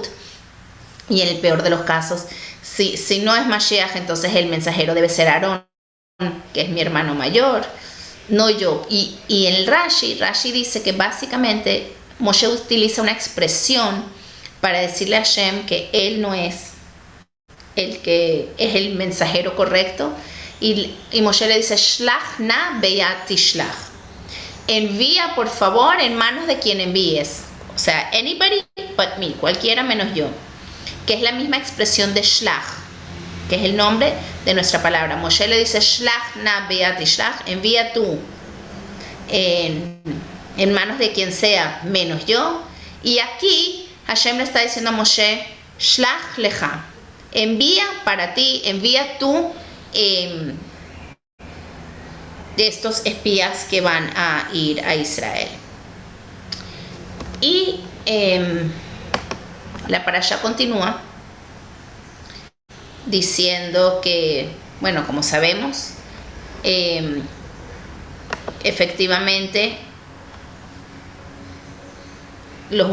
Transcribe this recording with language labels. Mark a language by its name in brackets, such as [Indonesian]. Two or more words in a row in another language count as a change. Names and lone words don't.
[Spanish] Y en el peor de los casos, si no es Mashiach, entonces el mensajero debe ser Aarón, que es mi hermano mayor, no yo. Y en el Rashi dice que básicamente Moshe utiliza una expresión para decirle a Hashem que él no es el que es el mensajero correcto. Y Moshe le dice: [Hebrew] שלח נא ביד תשלח. [Spanish] Envía, por favor, en manos de quien envíes. O sea, [English] anybody but me, [Spanish] cualquiera menos yo. Que es la misma expresión de Shlach, que es el nombre de nuestra palabra. Moshe le dice: [Hebrew] שלח נא ביד תשלח, [Spanish] envía tú en manos de quien sea menos yo. Y aquí Hashem le está diciendo a Moshe: [Hebrew] שלח לך, [Spanish] envía para ti, envía tú de estos espías que van a ir a Israel. Y la parasha continúa diciendo que, bueno, como sabemos, efectivamente los